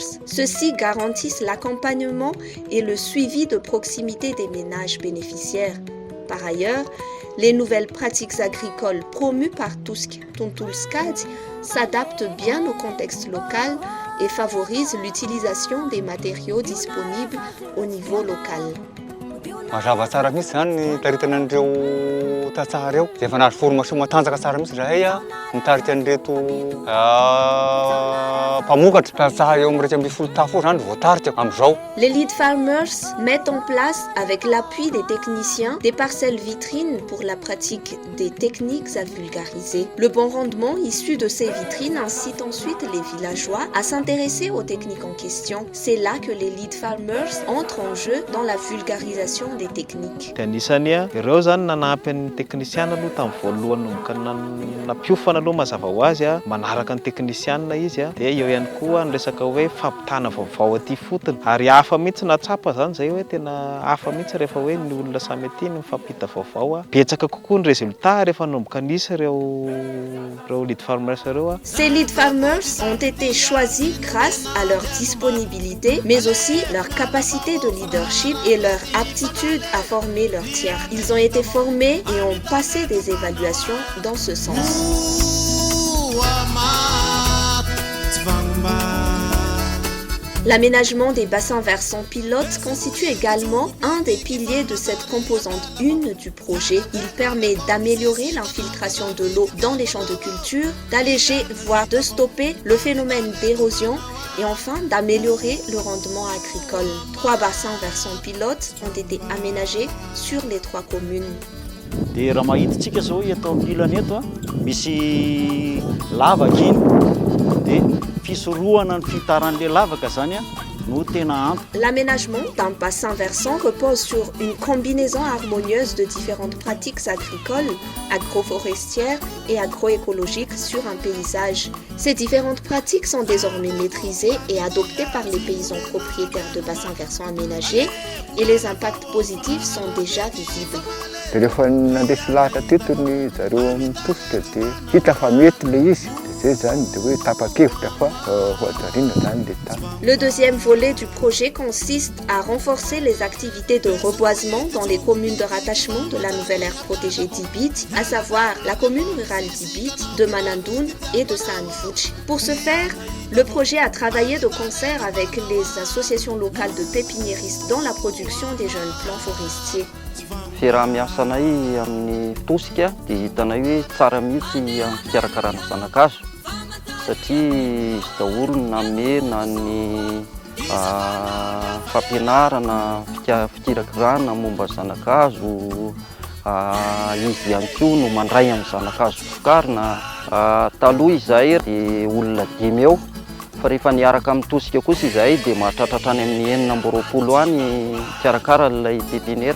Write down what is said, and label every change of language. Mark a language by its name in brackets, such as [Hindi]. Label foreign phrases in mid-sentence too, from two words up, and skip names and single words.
[French] Ceux-ci garantissent l'accompagnement et le suivi de proximité des ménages bénéficiaires. Par ailleurs, les nouvelles pratiques agricoles promues par Tusk Tuntulskad s'adaptent bien au contexte local et favorisent l'utilisation des matériaux disponibles au niveau local. [Malagasy] Mazava tsara mihitsy zany taritana an'ireo tantsara eo. Dia efa nahazo formation matanjaka tsara mihitsy zahay nitarika an'ireto mpamokatra tantsara eo amin'ny 250 tafo zany voatarika amin'izao. [French] Les [English] lead farmers [French] mettent en place, avec l'appui des techniciens, des parcelles vitrines pour la pratique des techniques à vulgariser. Le bon rendement issu de ces vitrines incite ensuite les villageois à s'intéresser aux techniques en question. C'est là que les [English] lead farmers [French] entrent en jeu dans la vulgarisation des techniques. [Malagasy] Anisany ireo zany nanampy ny teknisiana aloha tamin'ny voalohany nampiofana aloha mazava ho azy manaraka ny teknisiana izy dia eo ihany koa ny resaka hoe fampitana vaovao aty fotony ary hafa mihitsy natsapa zany zay hoe tena hafa mihitsy rehefa hoe ny olona samy aty ny mifampita vaovao betsaka kokoa ny résultat rehefa nomboka nisy ireo [English] lead farmers [Malagasy] ireo. [French] Ces [English] lead farmers [French] ont été choisis grâce à leur disponibilité mais aussi leur capacité de leadership et leur aptitude à former leurs tiers. Ils ont été formés et ont passé des évaluations dans ce sens. L'aménagement des bassins versants pilotes constitue également un des piliers de cette composante 1 du projet. Il permet d'améliorer l'infiltration de l'eau dans les champs de culture, d'alléger voire de stopper le phénomène d'érosion et enfin d'améliorer le rendement agricole. 3 bassins versants pilotes ont été aménagés sur les 3 communes. [Malagasy] Dia raha mahitatsika zao atao milana eto misy lavaka iny dia fisorohana ny fitaran'ilay lavaka zany no tena ampy. [French] L'aménagement d'un bassin versant repose sur une combinaison harmonieuse de différentes pratiques agricoles, agroforestières et agroécologiques sur un paysage. Ces différentes pratiques sont désormais maîtrisées et adoptées par les paysans propriétaires de bassins versants aménagés et les impacts positifs sont déjà visibles. [Malagasy] Rehefa nandesy lahatra teto ny zareo amin'ny tosika dia hita fa mety ilay izy. [French] Le deuxième volet du projet consiste à renforcer les activités de reboisement dans les communes de rattachement de la nouvelle aire protégée d'Ibit, à savoir la commune rurale d'Ibit, de Manandoun et de Saanfouch. Pour ce faire, le projet a travaillé de concert avec les associations locales de pépiniéristes dans la production des jeunes plants forestiers. [Malagasy] Fiaraha-miasanay amin'ny tosika dia hitanay hoe tsara mihitsy amin'ny fikarakarana zanakazo satria izy daholo nanome na ny fampianarana fikirakirana momba zanakazo izy ihany koa no mandray amin'ny zanakazo vokarina taloha izahay dia olona 5 eo fa rehefa niaraka amin'ny tosika kosa izahay dia mahatratratra any amin'ny 920 any karakara ilay pépinière.